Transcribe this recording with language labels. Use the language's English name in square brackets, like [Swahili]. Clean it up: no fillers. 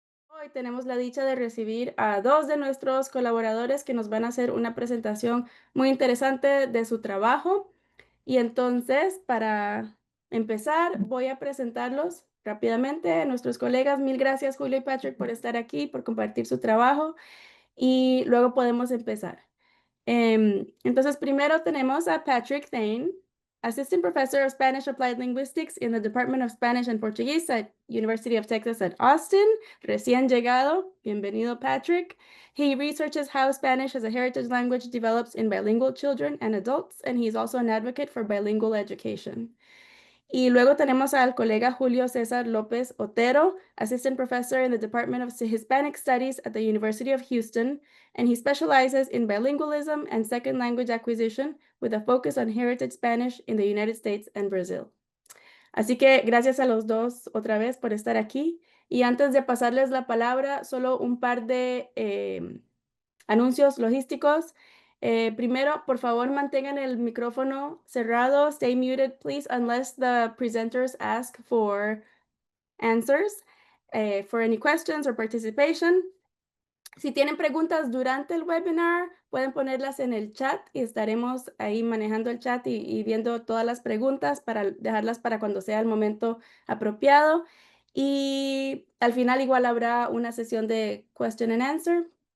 [Spanish] Hoy tenemos la dicha de recibir a dos de nuestros colaboradores que nos van a hacer una presentación muy interesante de su trabajo. Y entonces, para empezar, voy a presentarlos rápidamente a nuestros colegas. Mil gracias, Julio y Patrick, por estar aquí, por compartir su trabajo. Y luego podemos empezar. Entonces, primero tenemos a [English] Patrick Thane, Assistant Professor of Spanish Applied Linguistics in the Department of Spanish and Portuguese at University of Texas at Austin. [Spanish] Recién llegado. Bienvenido, Patrick. [English] He researches how Spanish as a heritage language develops in bilingual children and adults, and he's also an advocate for bilingual education. [Spanish] Y luego tenemos al colega [English] Julio César López Otero, Assistant Professor in the Department of Hispanic Studies at the University of Houston, and he specializes in bilingualism and second language acquisition with a focus on heritage Spanish in the United States and Brazil. [Spanish] Así que gracias a los dos otra vez por estar aquí. Y antes de pasarles la palabra, solo un par de anuncios logísticos. Primero, por favor, mantengan el micrófono cerrado. [English] Stay muted, please, unless the presenters ask for answers, for any questions or participation. [Spanish] Si tienen preguntas durante el webinar, pueden ponerlas en el chat y estaremos ahí manejando el chat y viendo todas las preguntas para dejarlas para cuando sea el momento apropiado. Y al final igual habrá una sesión de question and answer.